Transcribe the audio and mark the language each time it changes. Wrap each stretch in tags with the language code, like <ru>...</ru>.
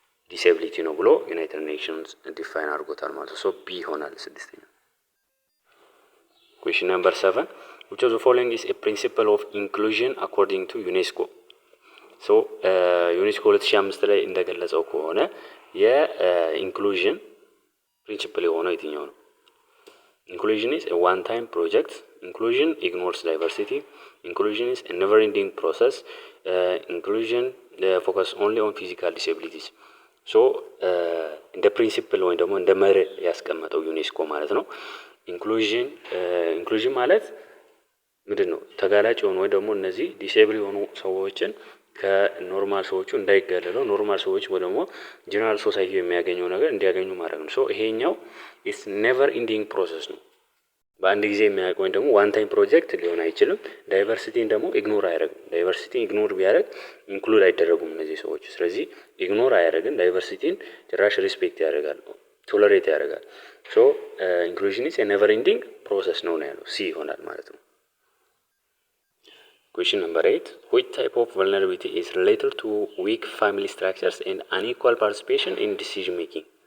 <am>ዲሴቢሊቲ ነው ብሎ ዩናይትድ ኔሽንስ ዲፋይን አድርጎታል ማለት ነው። ሶ ቢ ይሆናል ስድስተኛ። ኩዌስችን ነምበር 7</am> <en>which of the following is a principle of inclusion according to UNESCO?</en> <am>ሶ ዩኔስኮ 2005 ላይ እንደገለጸው ከሆነ የኢንክሉዥን ፕሪንሲፕል የሆነው የትኛው ነው?</am> <en>Inclusion is a one-time project. Inclusion ignores diversity. Inclusion is a never-ending process. Inclusion focus only on physical disabilities.</en> <am>So እንደ ፕሪንሲፕል ወይም ደግሞ እንደ መርህ ያስቀመጠው ዩኔስኮ ማለት ነው። ኢንክሉዥን ማለት ምንድን ነው? ተጋላጭ የሆኑ ወይ ደግሞ እነዚህ ዲሴብል የሆኑ ሰዎችን ከኖርማል ሰዎቹ እንዳይገለሉ ኖርማል ሰዎች ወይ ደግሞ ጀነራል ሶሳይቲ የሚያገኘው ነገር እንዲያገኙ ማድረግ ነው። ሶ ይሄኛው</am> <en>ኢትስ ኔቨር ኢንዲንግ ፕሮሰስ</en> <am>ነው። በአንድ ጊዜ የሚያውቅ ወይም ደግሞ ዋን ታይም ፕሮጀክት ሊሆን አይችልም። ዳይቨርሲቲን ደግሞ ኢግኖር አያደርግም። ዳይቨርሲቲን ኢግኖር ቢያደርግ ኢንክሉድ አይደረጉም እነዚህ ሰዎች። ስለዚህ ኢግኖር አያደርግም። ዳይቨርሲቲን ጭራሽ ሪስፔክት ያደርጋል፣ ቶለሬት ያደርጋል። ሶ</am> <en>ኢንክሉዥን ኢዝ ኔቨር ኢንዲንግ ፕሮሰስ</en> <am>ነው ያለው። ሲ ይሆናል ማለት ነው።</am> <en>Question number 8. Which type of vulnerability is related to weak family structures and unequal participation in decision making?</en>